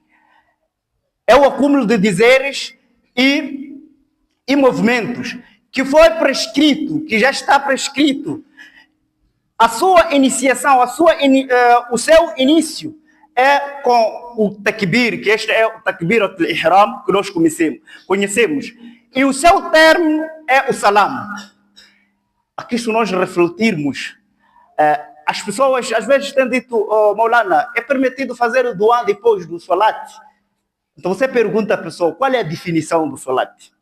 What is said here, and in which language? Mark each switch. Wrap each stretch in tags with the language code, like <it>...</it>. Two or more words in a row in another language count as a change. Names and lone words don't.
<pt>É o acúmulo de dizeres e movimentos que foi prescrito, que já está prescrito. A sua iniciação, o seu início é com o takbir, que este é o</pt> <ar>takbir al-ihram</ar> <pt>que nós conhecemos. E o seu termo é o salam. Aqui, se nós refletirmos, as pessoas às vezes têm dito: Maulana, é permitido fazer o dua depois do salat? Então você pergunta à pessoa: qual é a definição do salat?</pt>